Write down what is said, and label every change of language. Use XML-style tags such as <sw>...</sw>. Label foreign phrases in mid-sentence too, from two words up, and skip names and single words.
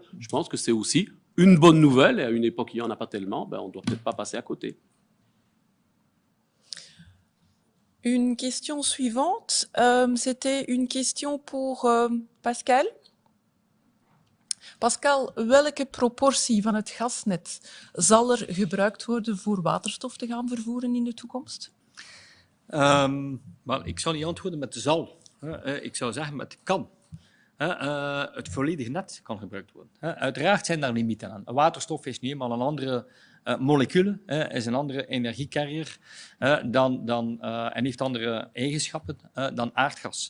<fr>Je pense que c'est aussi une bonne nouvelle, et à une époque, il n'y en a pas tellement, on ne doit peut-être pas passer à côté. Une question suivante, c'était une question pour Pascal. Pascal,</fr> <nl>welke proportie van het gasnet zal er gebruikt worden voor waterstof te gaan vervoeren in de toekomst? Maar ik zou niet antwoorden met zal. Ik zou zeggen met kan. Het volledige net kan gebruikt worden. Uiteraard zijn daar limieten aan. Waterstof is nu eenmaal een andere moleculen, is een andere energiecarrier en heeft andere eigenschappen dan aardgas.</nl>